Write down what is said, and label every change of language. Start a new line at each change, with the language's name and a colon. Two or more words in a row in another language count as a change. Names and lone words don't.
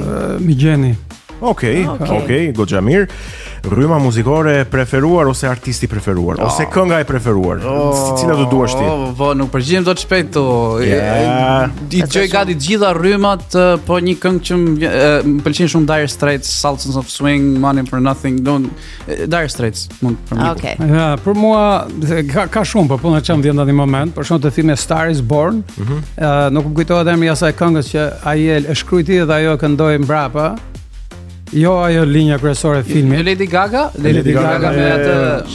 Albanian: Migjeni. Okej, goxha mirë. Rryma muzikore preferuar ose artisti preferuar ose kënga e preferuar. Cila do duash ti? Po, nuk përgjigjem dot shpejt to. I gjoj gati të gjitha rrymat, po një këngë që më pëlqen shumë Dire Straits, Sultans of Swing, Money for Nothing, Dire Straits mund për mua. Okej. Ja, për mua ka shumë, po puna çam vjen në moment, për shkak të filmit Star is Born. Nuk më kujtohet emri i asaj këngës që ai e shkruajti dhe ajo këndoi mbrapa. Jo, ajo linja kryesore e filmit. Lady Gaga me atë